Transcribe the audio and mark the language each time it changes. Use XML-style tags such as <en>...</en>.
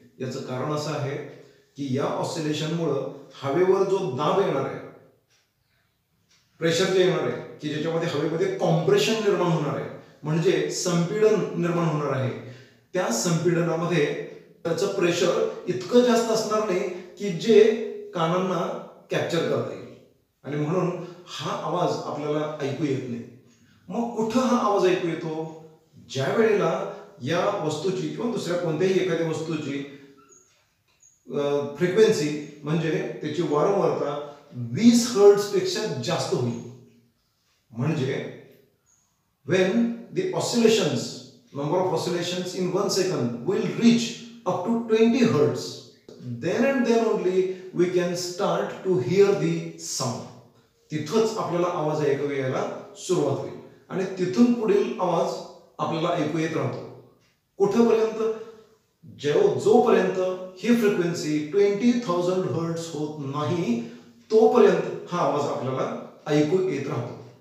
<mr>याचं कारण असं आहे की या ऑसिलेशनमुळे हवेवर जो दाब येणार आहे, प्रेशर जे येणार आहे की ज्याच्यामध्ये हवेमध्ये कॉम्प्रेशन निर्माण होणार आहे म्हणजे संपीडन निर्माण होणार आहे, त्या संपीडनामध्ये त्याचं प्रेशर इतकं जास्त असणार नाही की जे कानांना कॅप्चर करता येईल आणि म्हणून हा आवाज आपल्याला ऐकू येत नाही. मग कुठं हा आवाज ऐकू येतो? ज्या वेळेला या वस्तूची किंवा दुसऱ्या कोणत्याही एखाद्या वस्तूची फ्रिक्वेन्सी म्हणजे त्याची वारंवारता 20 हर्ट्झ पेक्षा जास्त होईल. म्हणजे</mr> <en>when the number of oscillations in 1 second will reach up to 20 hertz, then and then only we can start to hear the sound.</en> <mr>तिथंच आपल्याला आवाज ऐकू यायला सुरुवात होईल आणि तिथून पुढील आवाज आपल्याला ऐकू येत राहतो. कुठेपर्यंत? जोपर्यंत ही फ्रिक्वेन्सी 20,000 हर्ट्झ होत नाही तोपर्यंत हा आवाज आपल्याला ऐकू येत राहतो.</mr>